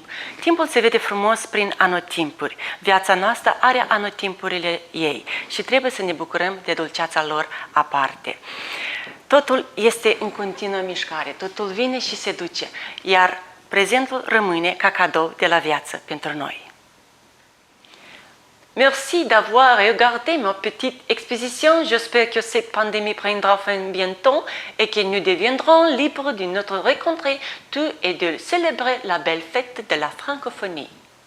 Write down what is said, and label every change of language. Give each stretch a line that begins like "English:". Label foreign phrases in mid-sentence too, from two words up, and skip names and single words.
Romanian: Timpul se vede frumos prin anotimpuri. Viața noastră are anotimpurile ei și trebuie să ne bucurăm de dulceața lor aparte. Totul este în continuă mișcare. Totul vine și se duce. Iar prezentul rămâne ca cadou de la viață pentru noi.
French: Merci d'avoir regardé ma petite exposition. J'espère que cette pandémie prendra fin bientôt et que nous deviendrons libres de notre rencontre tout et de célébrer la belle fête de la francophonie.